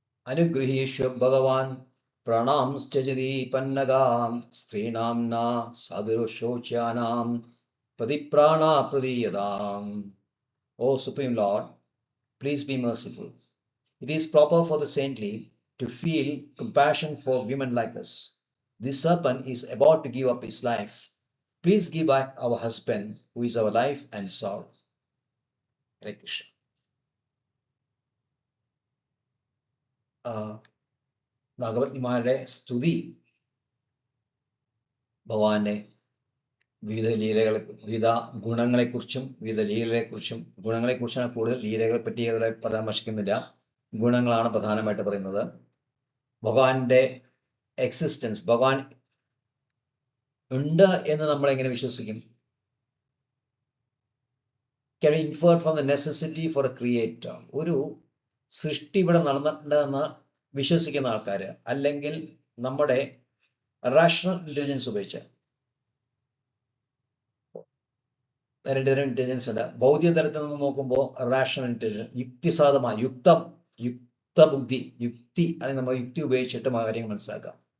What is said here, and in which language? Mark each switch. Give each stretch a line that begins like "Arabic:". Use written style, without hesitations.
Sanskrit: അനുഗൃഹീഷ്വ ഭഗവാൻ പ്രണാംശ്ചതി പന്നഗാം സ്ത്രീണാം ന സാധുശോച്യാനാം പ്രതിപ്രാണ പ്രദീയതാം.
English: O Supreme Lord, please be merciful. It is proper for the saintly to feel compassion for women like us. This serpent is about to give up his life. Please give back our husband, who is our life and soul. Hare Krishna.
Malayalam: ഭാഗവത്മാരുടെ സ്തുതി ഭഗവാന്റെ വിവിധ ലീലകളെ, വിവിധ ഗുണങ്ങളെക്കുറിച്ചും വിവിധ ലീലകളെക്കുറിച്ചും, ഗുണങ്ങളെക്കുറിച്ചാണ് കൂടുതൽ, ലീലകളെ പറ്റി അവിടെ പരാമർശിക്കുന്നില്ല. ഗുണങ്ങളാണ് പ്രധാനമായിട്ട് പറയുന്നത്. ഭഗവാന്റെ എക്സിസ്റ്റൻസ്, ഭഗവാൻ ഉണ്ട് എന്ന് നമ്മളെങ്ങനെ വിശ്വസിക്കും?
English: Can be inferred from the necessity for a creator.
Malayalam: ഒരു സൃഷ്ടി ഇവിടെ നടന്നിട്ടുണ്ടെന്ന് വിശ്വസിക്കുന്ന ആൾക്കാർ, അല്ലെങ്കിൽ നമ്മുടെ റാഷണൽ ഇൻ്റലിജൻസ് ഉപയോഗിച്ച്, രണ്ട് തരം ഇൻ്റലിജൻസ് ഉണ്ട്. ഭൗതിക തലത്തിൽ നിന്ന് നോക്കുമ്പോൾ റാഷണൽ ഇൻ്റലിജൻസ്, യുക്തിസാധമായ യുക്തബുദ്ധി, യുക്തി, അല്ലെങ്കിൽ നമ്മൾ യുക്തി ഉപയോഗിച്ചിട്ട് കാര്യങ്ങൾ മനസ്സിലാക്കാം.